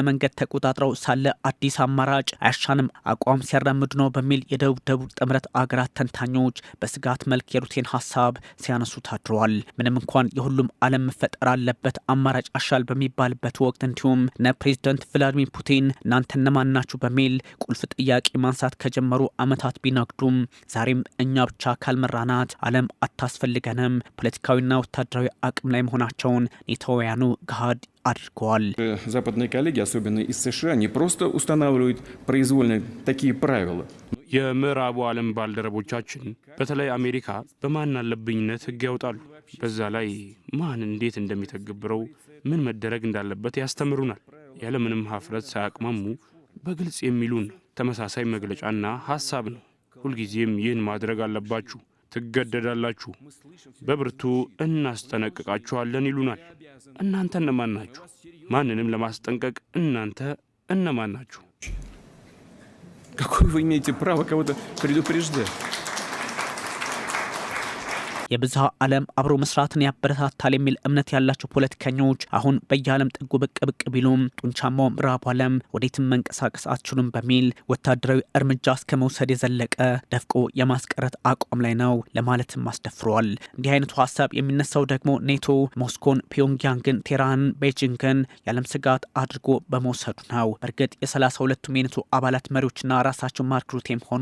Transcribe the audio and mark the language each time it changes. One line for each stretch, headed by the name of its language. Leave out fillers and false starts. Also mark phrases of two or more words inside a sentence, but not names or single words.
Amharic: መንገድ ተቆጣጥረው ሳለ አዲስ አማራጭ አያሻንም አቋም ሲያራምዱ ነው በሚል የደቡብ ጥምረት አገራት ተንታኞች በስጋት መልክ የሩቴን ሀሳብ ሲያነሱ ታድረዋል። ምንም እንኳን የሁሉም ዓለም መፈጠር አለበት አማራጭ አሻል በሚባልበት ወቅት እንዲሁም እነ ፕሬዚዳንት ቭላዲሚር ፑቲን እናንተ እነማን ናችሁ በሚል ቁልፍ ጥያቄ ማንሳት ከጀመሩ ዓመታት ቢነግዱም ዛሬም እኛ ብቻ ካልመራናት ዓለም አታስፈልገንም፣ ፖለቲካዊና ወታደራዊ አቅም ላይ መሆናቸውን ኔታውያኑ ገሃድ አድርገዋል።
Russian: Западные коллеги, особенно из США, не просто устанавливают произвольно такие правила.
Amharic: የምዕራቡ ዓለም ባልደረቦቻችን በተለይ አሜሪካ በማን አለብኝነት ሕግ ያወጣሉ። በዛ ላይ ማን እንዴት እንደሚተገብረው ምን መደረግ እንዳለበት ያስተምሩናል። ያለምንም ሀፍረት ሳያቅማሙ በግልጽ የሚሉን ተመሳሳይ መግለጫና ሀሳብ ነው። ሁልጊዜም ይህን ማድረግ አለባችሁ፣ ትገደዳላችሁ፣ በብርቱ እናስጠነቅቃችኋለን ይሉናል። እናንተ እነማን ናችሁ? ማንንም ለማስጠንቀቅ እናንተ እነማን ናችሁ?
Russian: Какое вы имеете право кого-то предупреждать?
Amharic: የብዝሃ ዓለም አብሮ መስራትን ያበረታታል የሚል እምነት ያላቸው ፖለቲከኞች አሁን በየዓለም ጥጉ ብቅ ቢሉም ጡንቻማው ምዕራቡ ዓለም ወዴትም መንቀሳቀስ አትችሉም በሚል ወታደራዊ እርምጃ እስከ መውሰድ የዘለቀ ደፍቆ የማስቀረት አቋም ላይ ነው ለማለትም አስደፍሯል። እንዲህ አይነቱ ሀሳብ የሚነሳው ደግሞ ኔቶ ሞስኮን፣ ፒዮንግያንግን፣ ቴህራንን፣ ቤጂንግን የዓለም ስጋት አድርጎ በመውሰዱ ነው። በእርግጥ የ32ቱም የኔቶ አባላት መሪዎችና ራሳቸው ማርክ ሩቴም ሆኑ